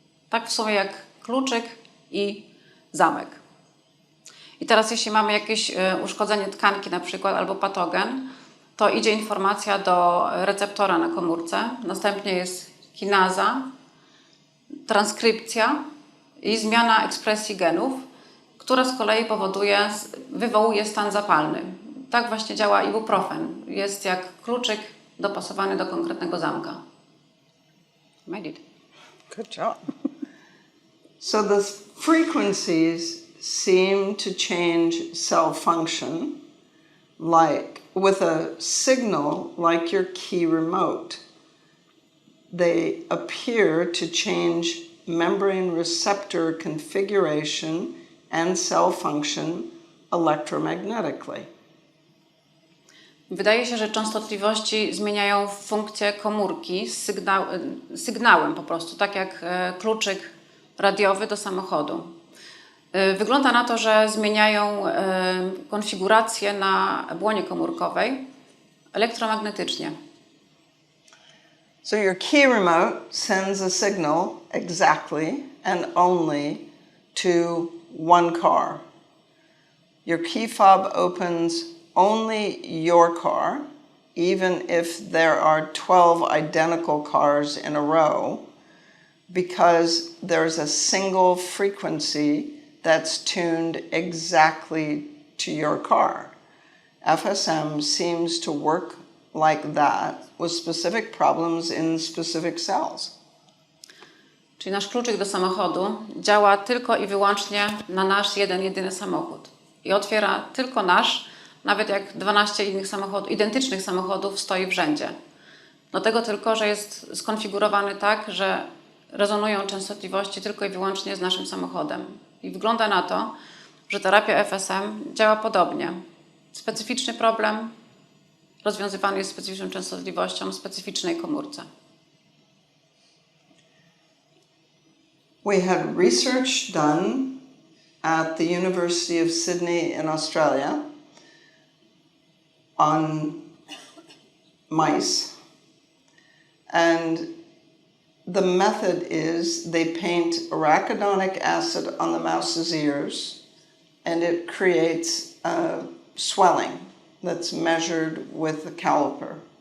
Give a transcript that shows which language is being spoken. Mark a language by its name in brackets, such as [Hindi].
[Polish] Tak w sumie jak kluczyk i zamek. I teraz jeśli mamy jakieś uszkodzenie tkanki na przykład albo patogen, to idzie informacja do receptora na komórce, następnie jest kinaza, transkrypcja i zmiana ekspresji genów, która z kolei wywołuje stan zapalny. Tak właśnie działa ibuprofen. Jest jak kluczyk dopasowany do konkretnego zamka. [English] Made it. Good job. So the frequencies seem to change cell function with a signal like your key remote. They appear to change membrane receptor configuration and cell function electromagnetically. Wydaje się, że częstotliwości zmieniają funkcję komórki z sygnałem po prostu, tak jak kluczyk radiowy do samochodu. Wygląda na to, że zmieniają konfigurację na błonie komórkowej elektromagnetycznie. So your key remote sends a signal exactly and only to one car. Your key fob opens only your car, even if there are 12 identical cars in a row, because there's a single frequency that's tuned exactly to your car. FSM seems to work like that with specific problems in specific cells. [Polish] Czyli nasz kluczyk do samochodu działa tylko i wyłącznie na nasz jedyny samochód. I otwiera tylko nasz, nawet jak 12 innych samochodów, identycznych samochodów stoi w rzędzie. Dlatego tylko, że jest skonfigurowany tak, że rezonują częstotliwości tylko i wyłącznie z naszym samochodem. I wygląda na to, że terapia FSM działa podobnie. Specyficzny problem rozwiązywany jest specyficzną częstotliwością w specyficznej komórce. [English] We had research done at the University of Sydney in Australia on mice, and the method is they paint arachidonic acid on the mouse's ears, and it creates swelling that's measured with a caliper.